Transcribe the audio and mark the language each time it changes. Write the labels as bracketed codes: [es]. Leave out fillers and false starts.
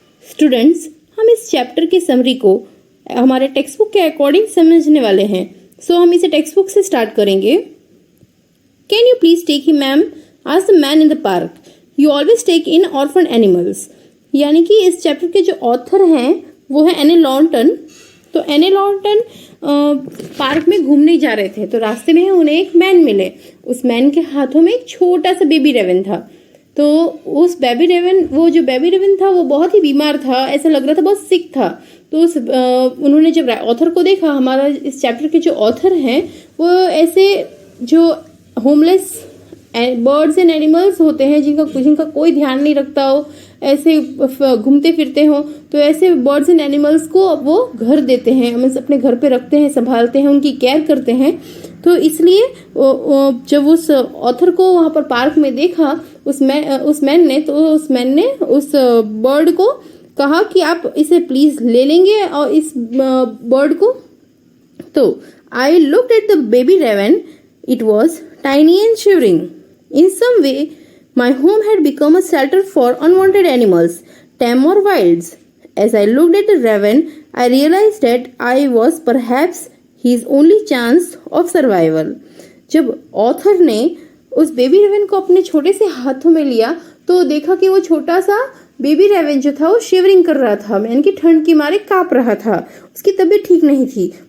[hi] Students, हम इस chapter की समरी को हमारे टेक्स्ट बुक के अकॉर्डिंग समझने वाले हैं. सो हम इसे टेक्स्ट बुक से स्टार्ट करेंगे. [en] Can you please take him, ma'am? Asked the man in the park. You always take in orphan animals. [hi] यानी कि इस चैप्टर के जो ऑथर हैं वो है एने लॉन्टन. तो एने लॉन्टन पार्क में घूमने जा रहे थे, तो रास्ते में उन्हें एक मैन मिले. उस मैन के हाथों में एक छोटा सा बेबी रेवन था. तो उस वो जो बेबी रेवन था वो बहुत ही बीमार था, ऐसा लग रहा था बहुत सिक था. तो उन्होंने जब ऑथर को देखा, हमारा इस चैप्टर के जो ऑथर हैं वो ऐसे जो होमलेस बर्ड्स एंड एनिमल्स होते हैं जिनका कोई ध्यान नहीं रखता हो, ऐसे घूमते फिरते हो, तो ऐसे बर्ड्स एंड एनिमल्स को वो घर देते हैं, मीन्स अपने घर पे रखते हैं, संभालते हैं, उनकी केयर करते हैं. तो इसलिए जब उस ऑथर को वहाँ पर पार्क में देखा उस मैन ने उस बर्ड को कहा कि आप इसे प्लीज ले लेंगे और इस बर्ड को. [en] तो I looked at the baby raven. It was tiny and shivering. In some way, my home had become a shelter for unwanted animals, tame or wilds. As I looked at the raven, I realized that I was perhaps his only chance of survival. [hi] जब author ने उस baby Raven को अपने छोटे से हाथों में लिया तो देखा कि वो छोटा सा बेबी रेवन जो था वो शिवरिंग कर रहा था, यानी कि ठंड की मारे कांप रहा था, उसकी तबीयत ठीक नहीं थी.